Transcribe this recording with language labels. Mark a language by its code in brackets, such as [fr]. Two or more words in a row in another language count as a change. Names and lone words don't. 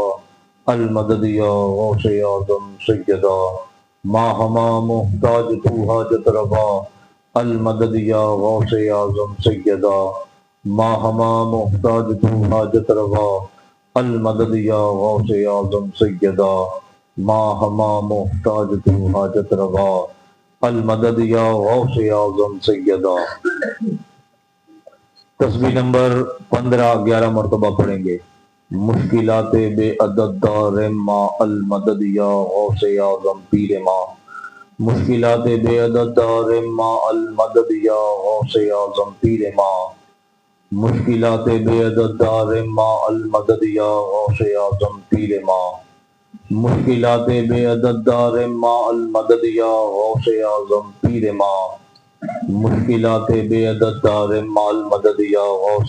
[fa] المدد یا غوث اعظم سیدہ، ما ہما محتاج تو حاجت روا، المدد یا غوث اعظم سیدہ، ما ہما محتاج تو حاجت روا، المدد یا غوث اعظم سیدہ، ما ہما محتاج تو حاجت روا، المدد یا غوث اعظم سیدہ۔ [ur] تسبیح نمبر 15 11 مرتبہ پڑھیں گے۔ [fa] مشکلات بے عدد دار ما، المدد یا غوث اعظم پیر ما، مشکلات بے عدد دار ما، المدد یا غوث اعظم پیر ما، مشکلات بے عدد دار ما، المدد یا غوث اعظم پیر ما، مشکلات بے عدد دار ما، المدد یا غوث اعظم پیر ما، مشکلات بے عدد دار ما، المدد یا غوث